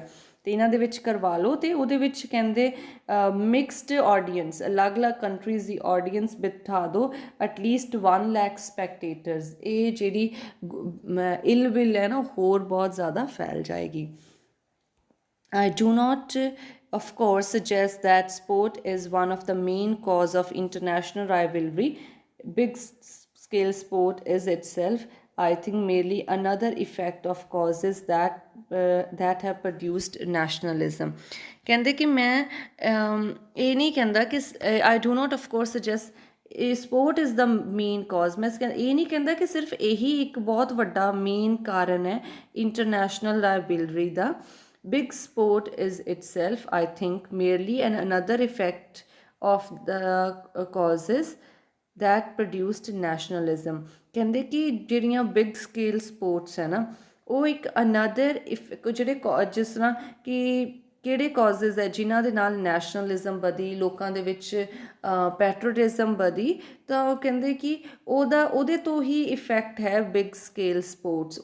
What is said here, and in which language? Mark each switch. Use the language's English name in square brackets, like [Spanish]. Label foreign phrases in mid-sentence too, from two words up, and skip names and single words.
[Punjabi] ਅਤੇ ਇਹਨਾਂ ਦੇ ਵਿੱਚ ਕਰਵਾ ਲਓ। ਅਤੇ ਉਹਦੇ ਵਿੱਚ ਕਹਿੰਦੇ [English] mixed audience, [Punjabi] ਅਲੱਗ-ਅਲੱਗ ਕੰਟਰੀਜ਼ ਦੀ ਆਡੀਅੰਸ ਬਿਠਾ ਦਿਓ, ਐਟਲੀਸਟ 1 lakh ਸਪੈਕਟੇਟਰਸ। ਇਹ ਜਿਹੜੀ [English] ill will [Punjabi] ਹੈ ਨਾ, ਹੋਰ ਬਹੁਤ ਜ਼ਿਆਦਾ ਫੈਲ ਜਾਏਗੀ। [English] I do not of course, suggests that sport is one of the main cause of international rivalry. Big scale sport is itself, I think, merely another effect of causes that have produced nationalism. [Punjabi] ਕਹਿੰਦੇ ਕਿ ਮੈਂ ਇਹ ਨਹੀਂ ਕਹਿੰਦਾ ਕਿ [English] I do not of course suggest sport is the main cause [Punjabi] ਮੈਂ ਇਹ ਨਹੀਂ ਕਹਿੰਦਾ ਕਿ ਸਿਰਫ ਇਹੀ ਇੱਕ ਬਹੁਤ ਵੱਡਾ ਮੇਨ ਕਾਰਨ ਹੈ [English] international rivalry [Punjabi] ਦਾ. [English] Big sport is itself, I think, merely another effect of the causes that produced nationalism. [Punjabi] ਕਹਿੰਦੇ ਕਿ ਜਿਹੜੀਆਂ [English] big scale sports [Punjabi] ਹੈ ਨਾ ਉਹ ਇੱਕ ਅਨਦਰ ਜਿਹੜੇ ਜਿਸ ਤਰ੍ਹਾਂ ਕਿ ਕਿਹੜੇ ਕਾਜ਼ਜ਼ ਹੈ ਜਿਨ੍ਹਾਂ ਦੇ ਨਾਲ ਨੈਸ਼ਨਲਿਜ਼ਮ ਵਧੀ, ਲੋਕਾਂ ਦੇ ਵਿੱਚ ਪੈਟਰੋਟਿਜ਼ਮ ਵਧੀ, ਤਾਂ ਉਹ ਕਹਿੰਦੇ ਕਿ ਉਹਦੇ ਤੋਂ ਹੀ ਇਫੈਕਟ ਹੈ [English] big scale sports.